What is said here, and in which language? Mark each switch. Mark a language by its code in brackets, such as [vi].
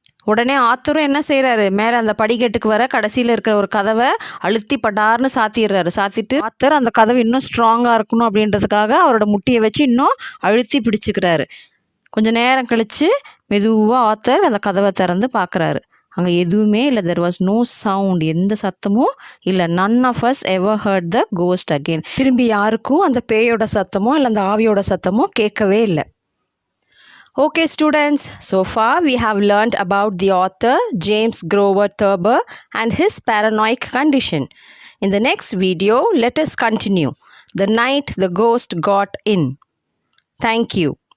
[ta] உடனே ஆத்தரும் என்ன செய்கிறாரு, மேலே அந்த படிக்கட்டுக்கு வர கடைசியில் இருக்கிற ஒரு கதவை அழுத்தி படார்னு சாத்திடுறாரு. சாத்திட்டு ஆத்தர் அந்த கதவை இன்னும் ஸ்ட்ராங்காக இருக்கணும் அப்படின்றதுக்காக அவரோட முட்டியை வச்சு இன்னும் அழுத்தி பிடிச்சிக்கிறாரு. கொஞ்சம் நேரம் கழித்து மெதுவாக ஆத்தர் அந்த கதவை திறந்து பார்க்குறாரு. அங்கே எதுவுமே இல்லை. [en] There was no sound. [ta] எந்த சத்தமும் இல்லை. [en] none of us ever heard the ghost again. [ta] திரும்பி யாருக்கும் அந்த பேயோட சத்தமோ இல்லை அந்த ஆவியோட சத்தமோ கேட்கவே இல்லை. [en] Okay students, so far we have learned about the author James Grover Thurber and his paranoid condition. In the next video, let us continue. The night the ghost got in. Thank you.